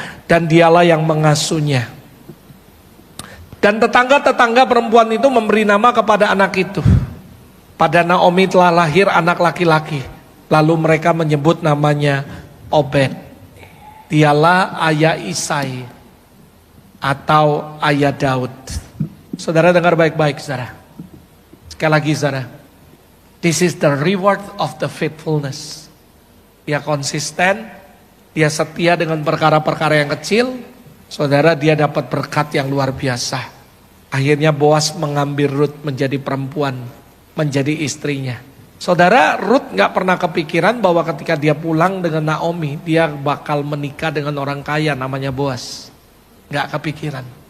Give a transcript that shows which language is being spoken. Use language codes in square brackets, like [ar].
[id] Dan dialah yang mengasuhnya. Dan tetangga-tetangga perempuan itu memberi nama kepada anak itu. Pada Naomi telah lahir anak laki-laki. Lalu mereka menyebut namanya Obed. Dialah ayah Isai atau ayah Daud. Saudara dengar baik-baik saudara. Sekali lagi saudara. [en] This is the reward of the faithfulness. [id] Dia konsisten, dia setia dengan perkara-perkara yang kecil. Saudara, dia dapat berkat yang luar biasa. Akhirnya Boas mengambil Rut menjadi perempuan, menjadi istrinya. Saudara, Rut gak pernah kepikiran bahwa ketika dia pulang dengan Naomi, dia bakal menikah dengan orang kaya namanya Boas. Gak kepikiran.